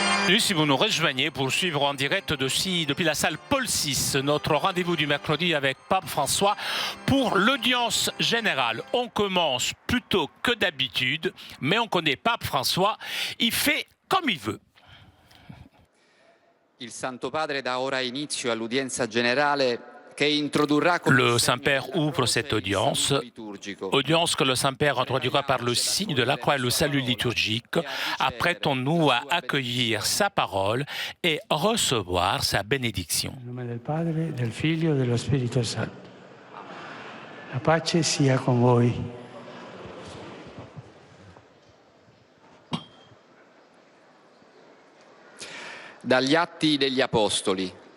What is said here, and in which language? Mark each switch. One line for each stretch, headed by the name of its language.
French: Bienvenue si vous nous rejoignez pour suivre en direct depuis la salle Paul VI, notre rendez-vous du mercredi avec Pape François pour l'audience générale. On commence plus tôt que d'habitude, mais on connaît Pape François, il fait comme il veut.
Italian: Il Santo Padre dà ora inizio all'udienza generale.
French: Le Saint-Père ouvre cette audience que le Saint-Père introduira par le signe de la croix et le salut liturgique. Apprêtons-nous à accueillir sa parole et recevoir sa bénédiction.
Italian: Nel nome del Padre, del Figlio e dello Spirito Santo. La pace sia con voi. Dagli Atti degli Apostoli.